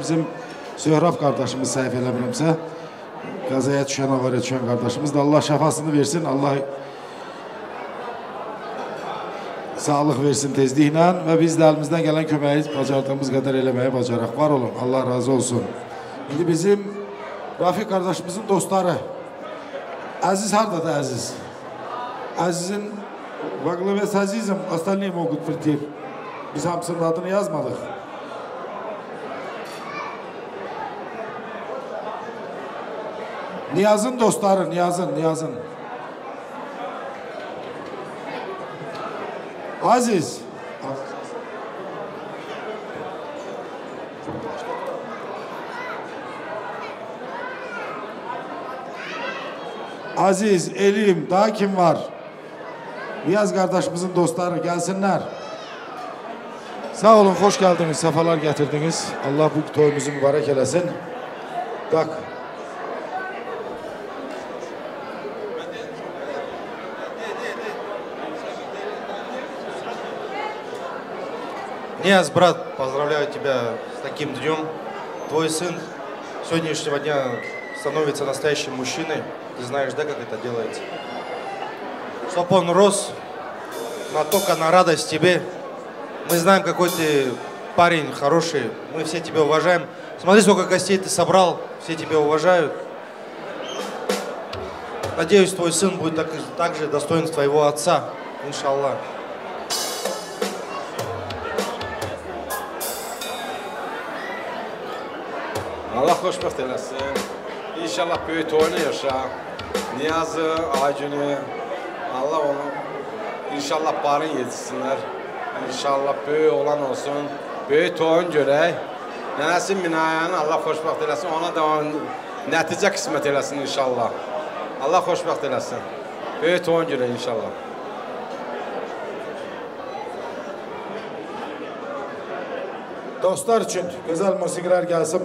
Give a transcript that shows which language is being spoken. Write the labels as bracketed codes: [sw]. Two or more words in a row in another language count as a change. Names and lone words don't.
[az] Bizim Söhrab qardaşımız səhv eləmirəmsə. Qəzaya düşən, avariya düşən qardaşımız da Allah şəfasını versin, Allah sağlıq versin tezliklə və biz də əlimizdən gələn köməyi bacardığımız qədər eləməyə bacaraq. Var olun, Allah razı olsun. İndi bizim Rafiq qardaşımızın dostları, Əziz haradadır Əziz? Əzizin, Vaqlavəs Əzizim, [ru] остальные могут прийти. [az] Biz hamısının adını yazmadıq. Niyazın dostları, Niyazın. Aziz. Aziz, Elim, daha kim var? [tr] Niyaz kardeşimizin dostları gelsinler. Sağ olun, hoş geldiniz, sefalar getirdiniz. [az] Allah bu toyumuzu mübarek eləsin. Bak. [ru] Нияз, брат, поздравляю тебя с таким днем. Твой сын с сегодняшнего дня становится настоящим мужчиной. Ты знаешь, да, как это делается? Чтоб он рос только на радость тебе. Мы знаем, какой ты парень хороший. Мы все тебя уважаем. Смотри, сколько гостей ты собрал. Все тебя уважают. Надеюсь, твой сын будет так же достоин твоего отца. Иншаллах. [az] Allah xoşbəxt eləsin. İnşallah böyük toyunu yaşa. Niyazı, Acünü, Allah onu inşallah barın yetişsinlər. İnşallah böyük olan olsun. Böyük toyun görək. Nənəsi Minayanı Allah xoşbəxt eləsin. Ona da nəticə qismət eləsin inşallah. Allah xoşbəxt eləsin. Böyük toyun görək inşallah. [tr] Dostlar için güzel musikiler gelsin.